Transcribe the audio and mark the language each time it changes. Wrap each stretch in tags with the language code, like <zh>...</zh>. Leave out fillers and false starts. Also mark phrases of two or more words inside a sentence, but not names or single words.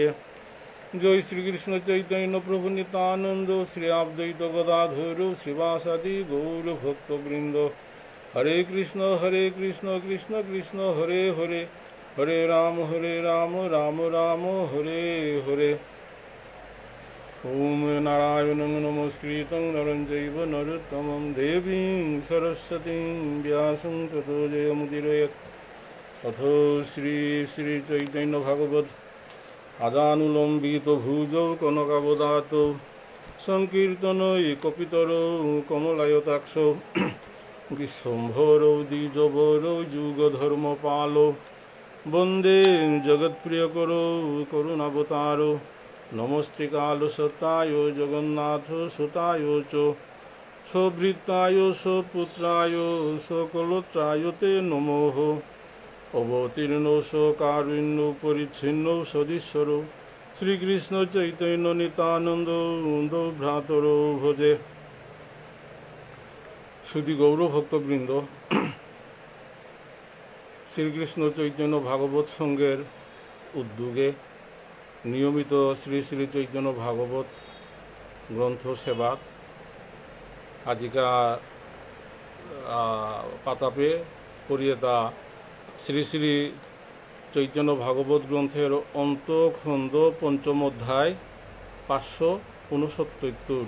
<bn>জয় শ্রীকৃষ্ণ চৈতন্য প্রভু নিত্যানন্দ শ্রী অদ্বৈত গদাধর শ্রীবাসাদি গৌর ভক্তবৃন্দ।</bn> <sa>হরে কৃষ্ণ কৃষ্ণ কৃষ্ণ হরে হরে হরে রাম রাম রাম হরে হরে। ওম নারায়ণং নমস্কৃত্যং নরং চৈব নরোত্তমং দেবীং সরস্বতীং ব্যাসং ততো জয়মুদীরয়েৎ। অথ শ্রী শ্রী চৈতন্য ভাগবত আজানুলম্বিত ভুজৌ কনকাবদাত সংকীর্তনৈ কপিতরৌ কমলায়তাক্ষৌ বিশ্বম্ভরৌ দ্বিজবরৌ যুগধর্মপালৌ বন্দে জগৎপ্রিয়করৌ করুণাবতারৌ। নমস্তে কালসত্তায় জগন্নাথ সুতায় চ সভৃত্তায় সপুত্রায় সকলত্রায় তে নমঃ। অবতীর্ণ কারুণ্য পরিচ্ছিন্ন সদীশ্বর শ্রীকৃষ্ণ চৈতন্য নিত্যানন্দ ভ্রাতর ভজে।</sa> <bn>শুধু গৌর ভক্তবৃন্দ, শ্রীকৃষ্ণ চৈতন্য ভাগবত সংঘের উদ্যোগে নিয়মিত শ্রী শ্রী চৈতন্য ভাগবত গ্রন্থ সেবা আজিকা পাতাপে পরিয়েতা শ্রী শ্রী চৈতন্য ভাগবত গ্রন্থের অন্তখণ্ড পঞ্চম অধ্যায় 569।</bn>